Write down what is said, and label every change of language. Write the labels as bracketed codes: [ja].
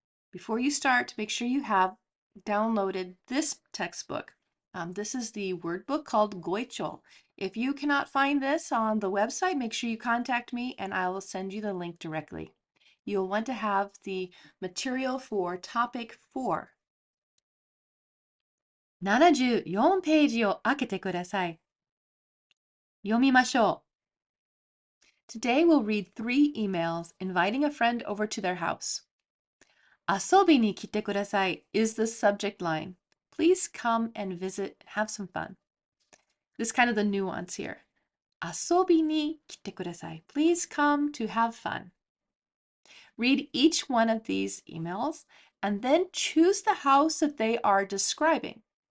[en] Before you start, make sure you have downloaded this textbook. This is the word book called Goicho. If you cannot find this on the website, make sure you contact me and I will send you the link directly. You'll want to have the material for topic 4. [ja] 74ページを開けてください。読みましょう。 [en] Today we'll read 3 emails inviting a friend over to their house. [ja] 遊びに来てください [en] is the subject line. Please come and visit, have some fun. This is kind of the nuance here. [ja] 遊びに来てください. [en] Please come to have fun. Read each one of these emails and then choose the house that they are describing.